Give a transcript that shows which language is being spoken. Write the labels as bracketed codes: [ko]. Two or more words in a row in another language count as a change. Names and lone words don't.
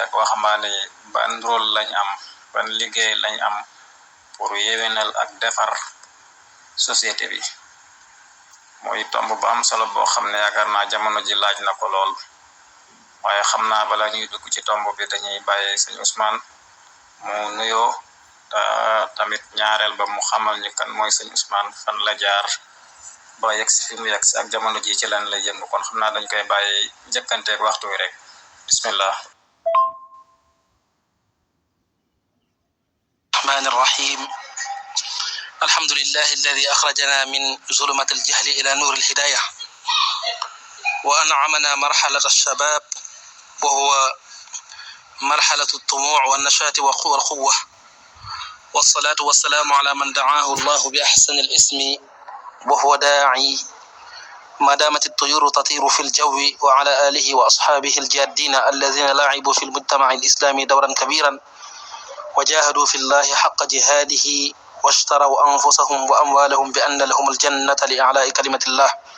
[wo] ak waxambaane yi ban rôle lañ am ban liggéey lañ am pour yewenal ak defar société bi mooy tomb bu am solo boo xam ne yaakaar naa jamono ji laaj na ko lool waaye xam naa bala ñuy dugg ci tomb bi dañuy bàyyi sëñ Ousmane mu nuyoo tamit ñaareel ba mu xamal ñu kan mooy sëñ Ousmane fan la jaar ba yegg si fi mu yegg si ak jamono ji ci lan lay yëngu kon xam naa dañ koy bàyyi njëkkanteeg waxtu wi rek bismillah. [ar] الرحمن الرحيم الحمد لله الذي أخرجنا من ظلمة الجهل إلى نور الهداية وأنعمنا مرحلة الشباب وهو مرحلة الطموح والنشاط والقوة والصلاة والسلام على من دعاه الله بأحسن الاسم وهو داعي ما دامت الطيور تطير في الجو وعلى آله وأصحابه الجادين الذين لعبوا في المجتمع الإسلامي دورا كبيرا وجاهدوا في الله حق جهاده واشتروا أنفسهم وأموالهم بأن لهم الجنة لإعلاء كلمة الله